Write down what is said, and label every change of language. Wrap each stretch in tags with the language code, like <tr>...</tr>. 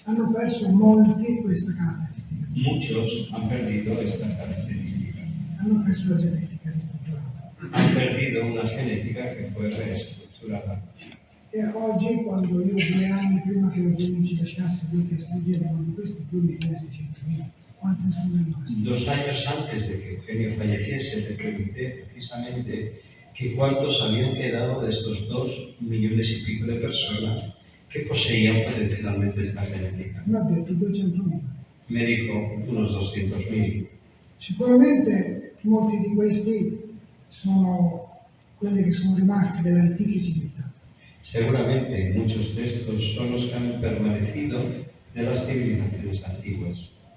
<it>hanno perso molti questa caratteristica,</it> <es>muchos han perdido esta característica.</es> <it>hanno perso la genetica ristrutturata.</it> <es>Han perdido una genética que fue reestructurada.</es> <it>E oggi, quando io 2 anni prima che Eugenio ci lasciasse, lui che studiavano di questi 2.600.000, quante sono rimaste?</it> <es>2 años antes de que Eugenio falleciese, le pregunté precisamente que cuántos habían quedado de estos 2 millones y pico de personas que poseían potencialmente esta genética.</es> <it>Mi ha detto 200.000.</it> <es>Me dijo unos 200.000.</es> <it>Sicuramente molti di questi sono quelli che sono rimasti delle antiche civiltà.</it> <es>Seguramente muchos de estos son los que han permanecido de las civilizaciones antiguas,</es>